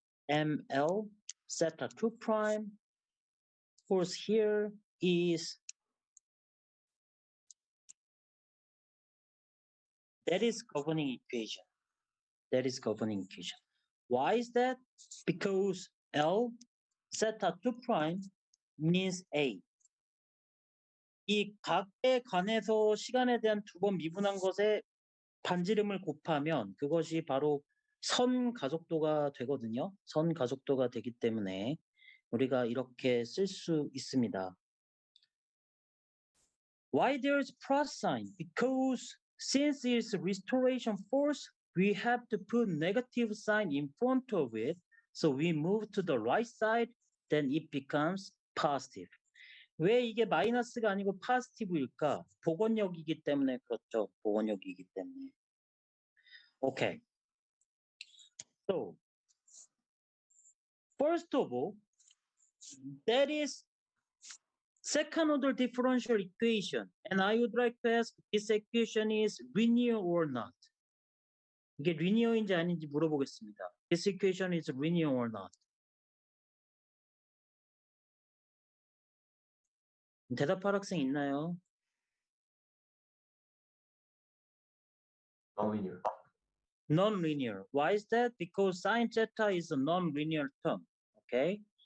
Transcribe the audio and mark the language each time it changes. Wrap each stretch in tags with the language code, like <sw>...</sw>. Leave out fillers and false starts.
<en>ML theta 2 prime. Force here is that is governing equation. That is governing equation. Why is that? Because L theta 2 prime means A.</en> <ko>이 각에 관해서 시간에 대한 2번 미분한 것에 반지름을 곱하면 그것이 바로 선 가속도가 되거든요. 선 가속도가 되기 때문에 우리가 이렇게 쓸 수 있습니다.</ko> <en>Why there is plus sign? Because since it's restoration force, we have to put negative sign in front of it. So we move to the right side, then it becomes positive.</en> <ko>왜 이게 마이너스가 아니고 포지티브일까? 복원력이기 때문에 그렇죠. 복원력이기 때문에. Okay.</ko> <en>So, first of all, that is second order differential equation. And I would like to ask, this equation is linear or not?</en> <ko>이게 linear인지 아닌지 물어보겠습니다.</ko> <en>This equation is linear or not?</en> <ko>대답할 학생 있나요?</ko> <en>Non-linear. Non-linear. Why is that? Because sine theta is a non-linear term. Okay.</en>